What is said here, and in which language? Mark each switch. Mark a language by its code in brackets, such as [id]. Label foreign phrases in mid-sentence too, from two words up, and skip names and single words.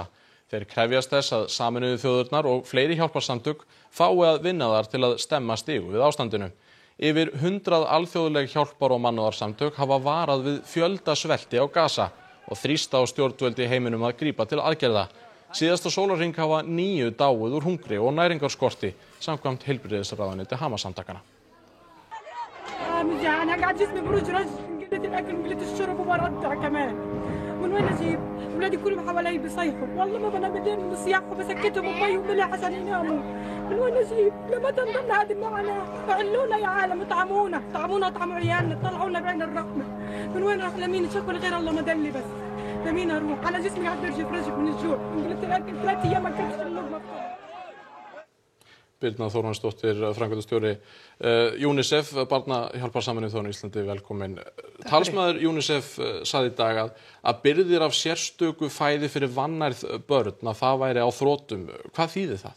[is] Þeir krefjast þess að Sameinuðu þjóðirnar og fleiri hjálparsamtök fái að vinna þar til að stemma stigu við ástandinu. Yfir 100 alþjóðleg hjálpar- og mannúðarsamtök hafa varað við fjöldasvelti á Gaza og þrýsta á stjórnvöld í heiminum að grípa til aðgerða. Síðasta sólarhring hafa 9 dáið úr hungri og næringarskorti samkvæmt heilbrigðisráðuneyti Hamas-samtakanna. [ar] من وين اجيب؟ اولادي كلهم حوالي بيصيحوا، والله ما بنام بالليل من الصياح وبسكتهم ومي وملح عشان يناموا. من وين اجيب؟ لما تنضل هذه معنا؟ فعلونا يا عالم اطعمونا، اطعموا عيالنا، طلعونا بعين الرحمه. من وين راح لمين شكوى غير الله ما دلي بس. لمين اروح؟ انا جسمي قاعد يرجف رجف من الجوع، قلت لك 3 ايام ما كنتش اللقمه. [is] Birna Þórhallsdóttir, framkvæmdastjóri UNICEF, barnahjálpar Sameinuðu þjóðanna á Íslandi, velkomin. Talsmaður UNICEF sagði í dag að birgðir af sérstöku fæði fyrir vannærð börn, að það væri á þrotum. Hvað þýðir það?